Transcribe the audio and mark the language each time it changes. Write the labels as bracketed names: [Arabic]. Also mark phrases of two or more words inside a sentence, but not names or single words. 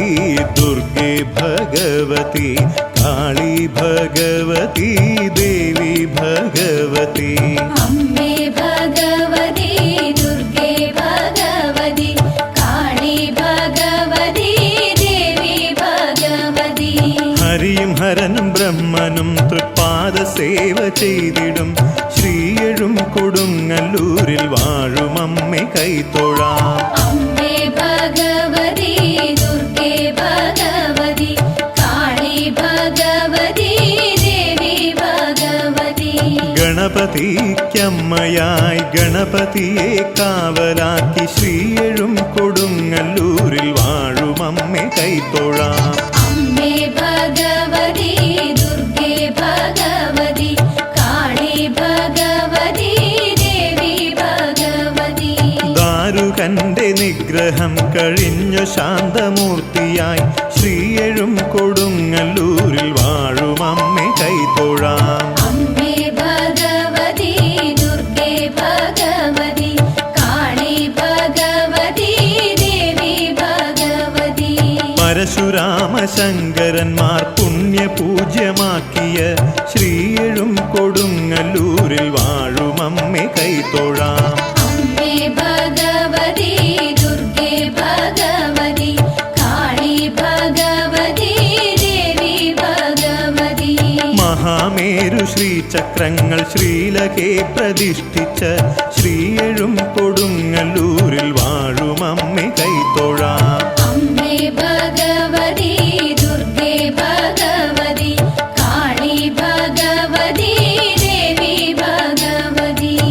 [Sanskrit] दुर्गे भगवती काली भगवती देवी भगवती. अम्बे भगवती दुर्गे भगवती काली भगवती देवी भगवती. [Malayalam] ഹരിയും ഹരനും ബ്രഹ്മനും തൃപ്പാദ സേവ ചെയ്തിടും ശ്രീയഴും കൊടുങ്ങല്ലൂരിൽ വാഴും അമ്മേ കൈത്തൊഴാം. [Sanskrit] अम्बे भगवती दुर्गे भगवती काली भगवती देवी भगवती. [Malayalam] ഗണപതിക്കമ്മയായി ഗണപതിയെ കാവലാക്കി ശ്രീയഴും കൊടുങ്ങല്ലൂരിൽ വാഴും അമ്മേ കൈത്തൊഴാം. [Sanskrit] अम्बे भगवती दुर्गे भगवती काली भगवती देवी भगवती. [Malayalam] ദാരുകന്റെ നിഗ്രഹം കഴിഞ്ഞു ശാന്തമൂർത്തിയായി ശ്രീയഴും കൊടുങ്ങല്ലൂരിൽ വാഴും അമ്മേ കൈത്തൊഴാം. [Sanskrit] अम्बे भगवती दुर्गे भगवती काली भगवती देवी भगवती. [Malayalam] പരശുരാമ ശങ്കരന്മാർ പുണ്യപൂജ്യമാക്കിയ ശ്രീയഴും കൊടുങ്ങല്ലൂരിൽ വാഴും അമ്മേ കൈത്തൊഴാം. [Sanskrit] अम्बे भगवती दुर्गे भगवती काली भगवती देवी भगवती. [Malayalam] മഹാമേരു ശ്രീചക്രങ്ങൾ ശ്രീലകെ പ്രതിഷ്ഠിച്ച ശ്രീയഴും കൊടുങ്ങല്ലൂരിൽ വാഴും അമ്മേ കൈത്തൊഴാം. [Sanskrit] अम्बे भगवती दुर्गे भगवती काली भगवती देवी भगवती.